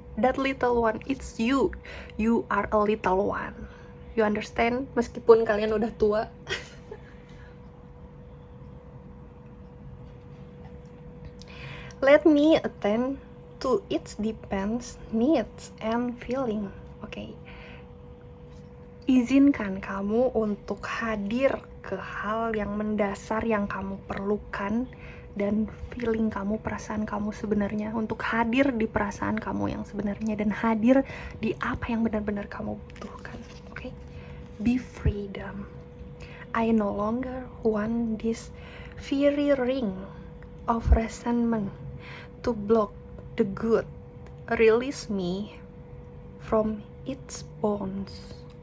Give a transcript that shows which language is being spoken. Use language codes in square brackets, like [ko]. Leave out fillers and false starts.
[en] That little one, it's you. You are a little one. You understand? [id] Meskipun kalian udah tua. [en] Let me attend to its depends, needs, and feeling. [id] Oke. Izinkan kamu untuk hadir ke hal yang mendasar yang kamu perlukan dan feeling kamu, perasaan kamu sebenarnya, untuk hadir di perasaan kamu yang sebenarnya dan hadir di apa yang benar-benar kamu butuhkan. [en] Oke? Be freedom. I no longer want this fiery ring of resentment to block the good. Release me from its bonds.